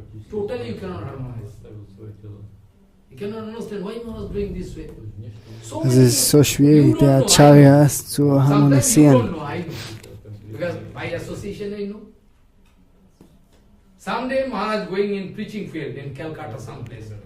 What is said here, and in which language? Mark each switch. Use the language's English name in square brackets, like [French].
[English] Totally you cannot harmonize. You cannot understand why Maharaj is doing this way. [German] Es ist so schwierig, die Acharyas zu harmonisieren. [English] Because by association I know. Someday Maharaj going in preaching field in Calcutta someplace.